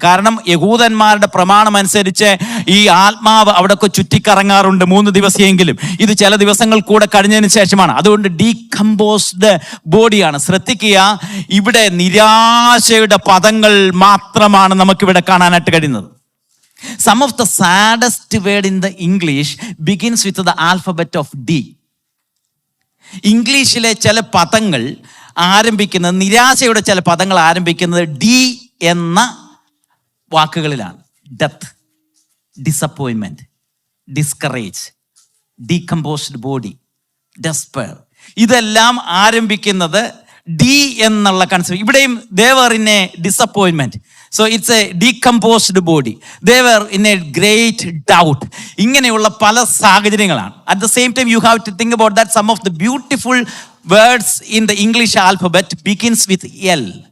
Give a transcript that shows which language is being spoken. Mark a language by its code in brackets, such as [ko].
[ml] കാരണം യഹൂദന്മാരുടെ പ്രമാണം അനുസരിച്ച് ഈ ആത്മാവ് അവിടെയൊക്കെ ചുറ്റിക്കറങ്ങാറുണ്ട് 3 ദിവസമെങ്കിലും. ഇത് ചില ദിവസങ്ങൾ കൂടെ കഴിഞ്ഞതിന് ശേഷമാണ്. അതുകൊണ്ട് ഡീകമ്പോസ്ഡ് ബോഡിയാണ്. ശ്രദ്ധിക്കുക, ഇവിടെ നിരാശയുടെ പദങ്ങൾ മാത്രമാണ് നമുക്കിവിടെ കാണാനായിട്ട് കഴിയുന്നത്. [en] Some of the saddest word in the English begins with the alphabet of D. [ml] ഇംഗ്ലീഷിലെ ചില പദങ്ങൾ ആരംഭിക്കുന്നത്, നിരാശയുടെ ചില പദങ്ങൾ ആരംഭിക്കുന്നത് ഡി എന്ന വാക്കുകളിലാണ്. Death, disappointment, discourage, decomposed body, despair, ഇതെല്ലാം ആരംഭിക്കുന്നത് ഡി എന്നുള്ള കൺസെപ്റ്റ്. ഇവിടെയും [en] they were in a disappointment. So it's a decomposed body. They were in a great doubt. [ml] ഇങ്ങനെയുള്ള പല സാഹചര്യങ്ങളാണ്. [en] At the same time you have to think about that some of the beautiful words in the English alphabet begins with L.